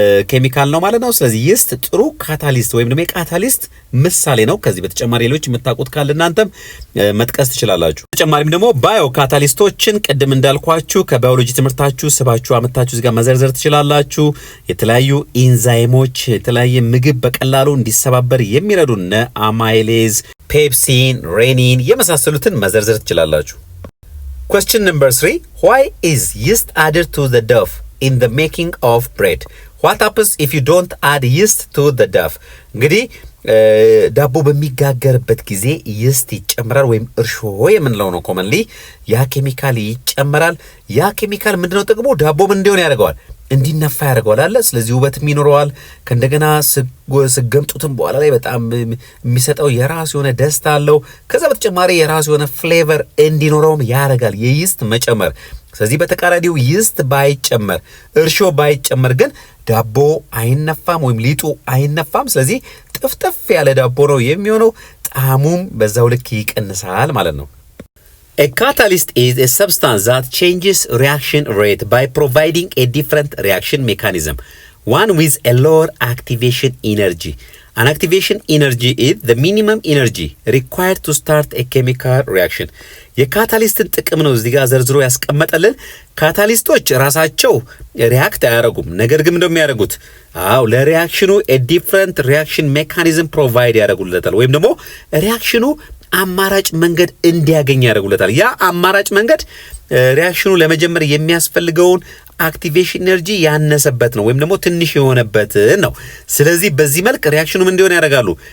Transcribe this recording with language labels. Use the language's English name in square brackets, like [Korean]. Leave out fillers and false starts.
[Amharic] ኬሚካል ነው ማለት ነው። ስለዚህ ይስት ጥሩ ካታሊስት ወይም ደግሞ የካታሊስት ምሳሌ ነው። ከዚህ በተጨማሪ ሌሎች የምታውቁት ካለ እናንተም መጥቀስ ትችላላችሁ። በተጨማሪም ደግሞ ባዮ ካታሊስቶችን ቅድም እንዳልኳችሁ ከባዮሎጂ ትምህርታችሁ ስባችሁ አመጣችሁ እዚህ ጋር መዘርዘር ትችላላችሁ። የተለያዩ ኢንዛይሞች የተለያየ ምግብ በቀላሉ እንዲሰባበር የሚረዱን አማይሌዝ፣ ፔፕሲን፣ ሬኒን የመሳሰሉትን መዘርዘር ትችላላችሁ። [English] Question number 3. Why is yeast added to the dough in the making of bread? What happens if you don't add yeast to the dough? [Amharic] እንግዲህ ዳቦ በሚጋገርበት ጊዜ ይስት ይጨምራል ወይም እርሾ የምንለው ነው ኮመንሊ። ያ ኬሚካል ይጨምራል። ያ ኬሚካል ምንድነው ጥቅሙ? ዳቦ ምን እንዲሆን ያደርገዋል? እንዲነፋ ያደርገዋል አለ። ስለዚህ ውበትም ይኖረዋል። ከእንደገና ስገምጡትም በኋላ ላይ በጣም የሚሰጠው የራሱ የሆነ ደስታ አለው። ከዛ በተጨማሪ የራሱ የሆነ ፍሌቨር እንዲኖረውም ያደርጋል የይስት መጨመር። ስለዚህ በተቃራኒው ይስት ባይጨመር እርሾ ባይጨመር ግን ዳቦ አይነፋም ወይም ሊጡ አይነፋም። ስለዚህ ጥፍጥፍ ያለ ዳቦ ነው የሚሆነው። ጣዕሙም በዛው ልክ ይቀንሳል ማለት ነው። [English] A catalyst is a substance that changes reaction rate by providing a different reaction mechanism, one with a lower activation energy. An activation energy is the minimum energy required to start a chemical reaction. [Amharic] የካታሊስትን ጥቅም ነው እዚህ ጋር ዘርዝሮ ያስቀመጠልን። ካታሊስቶች ራሳቸው ሪያክት አያደርጉም። ነገር ግን እንደው የሚያደርጉት ለሪያክሽኑ [English] a different reaction mechanism provide [Amharic] ያደርጉለታል ወይም ደግሞ ሪያክሽኑ አማራጭ መንገድ እንዲያገኝ ያደርጉለታል። ያ አማራጭ መንገድ ሪአክሽኑ ለመጀመር የሚያስፈልገውን አክቲቬሽን ኤነርጂ ያነሰበት ነው ወይም ደግሞ ትንሽ የሆነበት ነው። ስለዚህ በዚህ መልክ ሪአክሽኑ ምን እንዲሆን ያደርጋሉ?